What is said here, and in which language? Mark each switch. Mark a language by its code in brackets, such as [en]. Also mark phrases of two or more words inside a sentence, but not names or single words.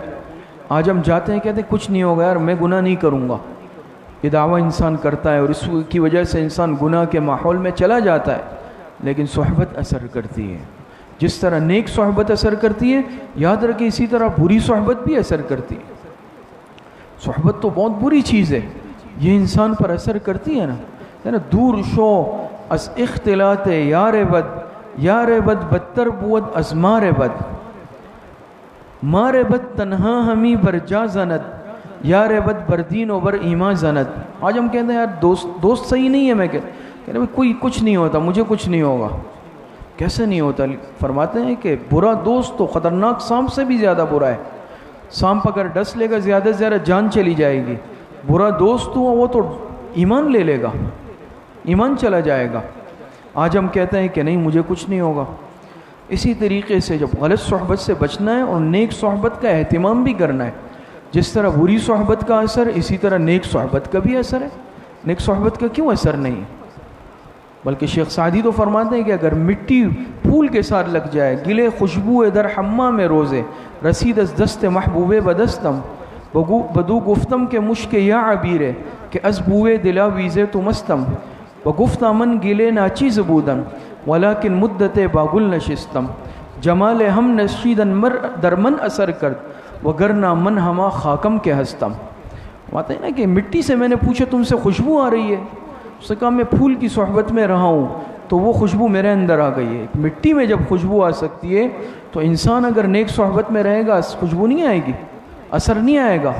[ur] آج ہم جاتے ہیں کہتے ہیں کچھ نہیں ہوگا یار، میں گناہ نہیں کروں گا، یہ دعویٰ انسان کرتا ہے اور اس کی وجہ سے انسان گناہ کے ماحول میں چلا جاتا ہے۔ لیکن صحبت اثر کرتی ہے، جس طرح نیک صحبت اثر کرتی ہے، یاد رکھیں اسی طرح بری صحبت بھی اثر کرتی ہے۔ صحبت تو بہت بری چیز ہے، یہ انسان پر اثر کرتی ہے نا، [fa] دور شو از اختلاط یار بد بدتر بود از مار بد، مار بد تنہا ہمی بر جا زند، یار بد بردین و بر ایمان زند۔ [ur] آج ہم کہتے ہیں یار دوست صحیح نہیں ہے، میں کہتے ہیں کوئی کچھ نہیں ہوتا، مجھے کچھ نہیں ہوگا۔ کیسے نہیں ہوتا؟ فرماتے ہیں کہ برا دوست تو خطرناک سانپ سے بھی زیادہ برا ہے۔ سانپ اگر ڈس لے گا زیادہ سے زیادہ جان چلی جائے گی، برا دوست ہوا وہ تو ایمان لے لے گا، ایمان چلا جائے گا۔ آج ہم کہتے ہیں کہ نہیں مجھے کچھ نہیں ہوگا۔ اسی طریقے سے جب غلط صحبت سے بچنا ہے اور نیک صحبت کا اہتمام بھی کرنا ہے، جس طرح بری صحبت کا اثر اسی طرح نیک صحبت کا بھی اثر ہے۔ نیک صحبت کا کیوں اثر نہیں ہے؟ بلکہ شیخ سعدی تو فرماتے ہیں کہ اگر مٹی پھول کے ساتھ لگ جائے، [fa] گلے خوشبو در حمام روزے، رسید از دست محبوب بدستم، بدو گفتم کہ مشک یا عبیرے کہ از بوئے دلا ویزے تو مستم، بگفتا من گلے ناچیز بودم ولیکن مدت باگل نشستم، جمال ہم نشیدن مر در من اثر کرد وگرنا من ہما خاکم کے ہستم۔ [ur] بات ہے نا کہ مٹی سے میں نے پوچھا تم سے خوشبو آ رہی ہے، اس نے کہا میں پھول کی صحبت میں رہا ہوں تو وہ خوشبو میرے اندر آ گئی ہے۔ مٹی میں جب خوشبو آ سکتی ہے تو انسان اگر نیک صحبت میں رہے گا خوشبو نہیں آئے گی، اثر نہیں آئے گا۔